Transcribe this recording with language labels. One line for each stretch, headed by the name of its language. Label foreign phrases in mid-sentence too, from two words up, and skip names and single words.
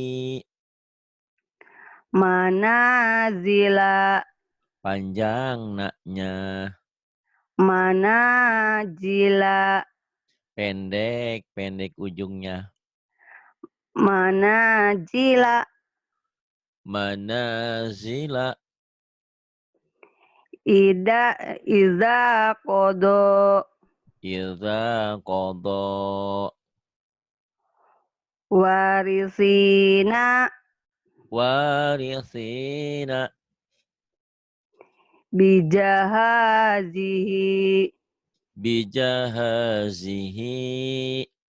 Arabic: manazila
Banjar: Panjang naknya.
Arabic: manajila
Banjar: Pendek ujungnya.
Arabic: manajila Manazila. إذا قضى إذا قضى. warisina Warithina. bijahazihi Bijahazihi.